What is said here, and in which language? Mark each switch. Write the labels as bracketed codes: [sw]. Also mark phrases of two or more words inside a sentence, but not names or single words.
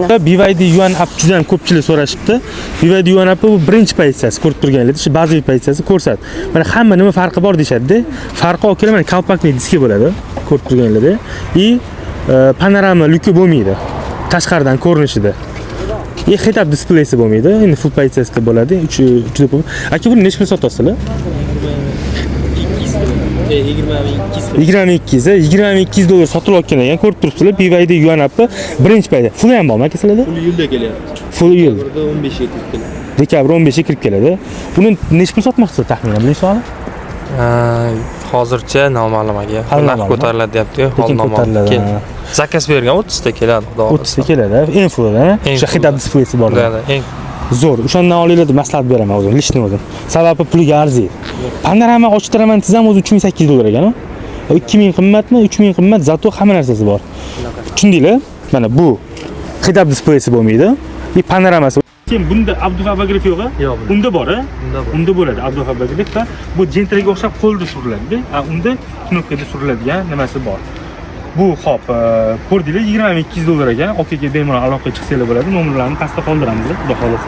[uz] BYD Yuan Up juda ham ko'pchilik so'rashibdi. BYD Yuan Up bu birinchi pozitsiyasi ko'rib turganlar, shu bazaviy pozitsiyasi ko'rsat. Mana hamma nima farqi bor deyshadi-da. Farqi okey, mana kalpakli diski bo'ladi, ko'rib turganlarda. Panorama lyuki bo'lmaydi. Tashqaridan ko'rinishida. Head-up displeysi bo'lmaydi. Endi full pozitsiyasida bo'ladi. 3 deb. Aka, buni nechta sotasizlar? 2200 $200 sotilayotgan ekan, ko'rib turibsizlar. BYD Yuan Up birinchi pozitsiya. Full ham bormi aka sizlarda? Full yilda kelyapti. Full yil. Dekabrda 15 ga kirib keladi. Dekabr 15 ga kirib keladi. Buni nechta sotmoqchisiz taxminan bilasizmi? Hozircha noma'lum aka. Narx ko'tariladi deyapti-yu, hol noma'lum. Zakaz bergan 30 ta keladi, xudo xohlasa. 30 ta keladi. Eng fulldan, o'sha head-up displeysi bor. Eng zo'r. O'shandan olinglar deb maslahat beraman o'zim, lishni o'zim. Sababi puliga arziydi. Panorama ochtiraman desam o'zi $3800 ekan. 2000 qimmatmi, 3000 qimmat, zato hamma narsasi bor. Tushundinglar? Mana bu head-up displeysi bo'lmaydi. Panoramasi. Keyin bunda abduhabograf yo'q-a? Yo'q. Unda bor-a? Unda bo'ladi abduhabograf va bu jentraga o'xshab qo'lda suriladi. Unda knopkada suriladigan nimasi bor. Bu hop, ko'rdinglar $20200 ekan. Okaga bemalol aloqaga chiqsanglar bo'ladi. Nomerlarni pastda qoldiramiz, xudo xolasa.